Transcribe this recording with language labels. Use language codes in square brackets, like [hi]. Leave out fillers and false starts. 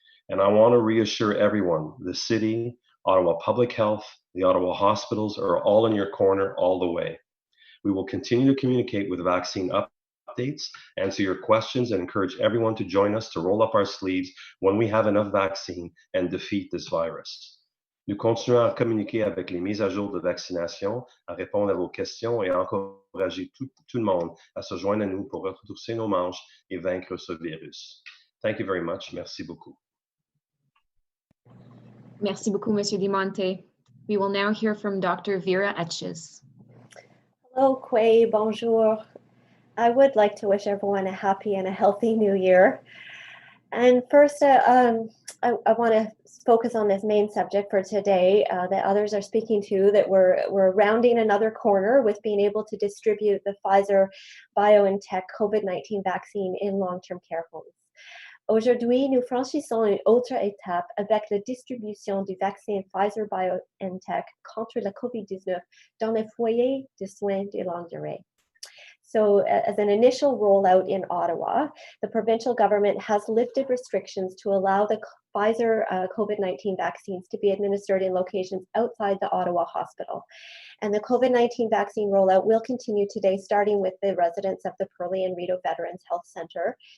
[en] And I want to reassure everyone, the city, Ottawa Public Health, the Ottawa hospitals are all in your corner all the way. We will continue to communicate with vaccine updates, answer your questions, and encourage everyone to join us to roll up our sleeves when we have enough vaccine and defeat this virus. [fr] Nous continuons à communiquer avec les mises à jour de vaccination, à répondre à vos questions et à encourager tout le monde à se joindre à nous pour retrousser nos manches et vaincre ce virus. [en] Thank you very much. [fr] Merci beaucoup. Merci beaucoup, Monsieur [en] Dimonte. We will now hear from Dr. Vera Etches. Hello, Quay. Bonjour. I would like to wish everyone a happy and a healthy new year. And first, I want to focus on this main subject for today that others are speaking to, that we're rounding another corner with being able to distribute the Pfizer-BioNTech COVID-19 vaccine in long-term care homes. [fr] Aujourd'hui, nous franchissons une autre étape avec la distribution du vaccin Pfizer-BioNTech contre la COVID-19 dans les foyers de soins de longue durée. [en] So as an initial rollout in Ottawa, the provincial government has lifted restrictions to allow the Pfizer COVID-19 vaccines to be administered in locations outside the Ottawa hospital. And the COVID-19 vaccine rollout will continue today, starting with the residents of the Pearly and Rideau Veterans Health Centre.